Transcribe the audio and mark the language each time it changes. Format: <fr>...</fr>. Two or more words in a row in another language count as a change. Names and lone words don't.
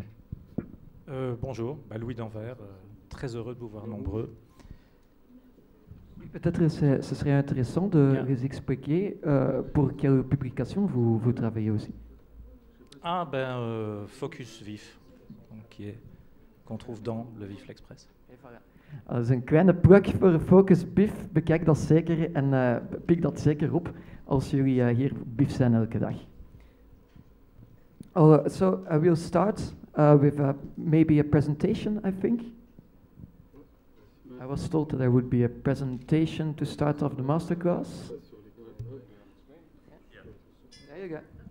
<fr>Bonjour, Louis d'Anvers, très heureux de vous voir nombreux. Peut-être ce serait intéressant de les expliquer pour quelle publication vous travaillez aussi. Focus Vif, qu'on trouve dans le Vif l'Express.</fr> <nl>Als een kleine plug voor Focus BIFF, bekijk dat zeker en pik dat zeker op als jullie hier BIFF zijn elke dag.</nl> <en>So I will start with maybe a presentation, I think. I was told that there would be a presentation to start off the masterclass. There you go.</en>